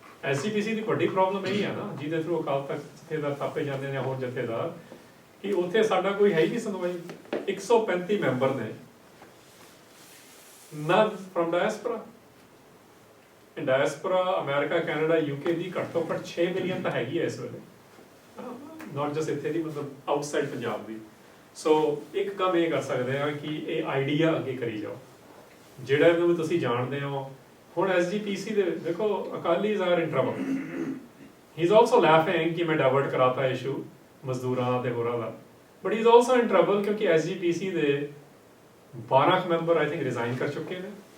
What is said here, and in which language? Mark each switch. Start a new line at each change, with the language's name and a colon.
Punjabi: SGPC ਦੀ ਵੱਡੀ problem ਇਹੀ ਹੈ ਨਾ, ਜਿਹਦੇ ਥਰੂ ਅਕਾਲ ਤਖਤ ਜਥੇਦਾਰ ਥਾਪੇ ਜਾਂਦੇ ਨੇ, ਹੋਰ ਜਥੇਦਾਰ, ਕਿ ਉੱਥੇ ਸਾਡਾ ਕੋਈ ਹੈ ਹੀ ਨਹੀਂ ਸੁਣਵਾਈ। 135 ਮੈਂਬਰ ਨੇ,
English: none from diaspora।
Punjabi: Diaspora America, Canada, UK ਦੀ ਘੱਟ ਤੋਂ ਘੱਟ 6 ਮਿਲੀਅਨ ਤਾਂ ਹੈਗੀ ਹੈ ਇਸ ਵੇਲੇ,
English: not just
Punjabi: ਇੱਥੇ ਦੀ, ਮਤਲਬ ਆਊਟਸਾਈਡ ਪੰਜਾਬ ਦੀ। ਸੋ ਇੱਕ ਕੰਮ ਇਹ ਕਰ ਸਕਦੇ ਆ ਕਿ ਇਹ ਆਈਡੀਆ ਅੱਗੇ ਕਰੀ ਜਾਓ, ਜਿਹੜਾ ਇਹਨੂੰ ਵੀ ਤੁਸੀਂ ਜਾਣਦੇ ਹੋ। ਹੁਣ SGPC ਦੇ ਦੇਖੋ,
English: Akalis are in trouble. He is also laughing
Punjabi: ਕਿ ਮੈਂ ਡਾਇਵਰਟ ਕਰਾਤਾ ਇਸ਼ੂ ਮਜ਼ਦੂਰਾਂ ਦਾ ਤੇ ਹੋਰਾਂ ਦਾ,
English: but he is also in trouble
Punjabi: ਕਿਉਂਕਿ SGPC ਦੇ 12 ਮੈਂਬਰ
English: I think
Punjabi: ਰਿਜ਼ਾਈਨ ਕਰ ਚੁੱਕੇ ਨੇ।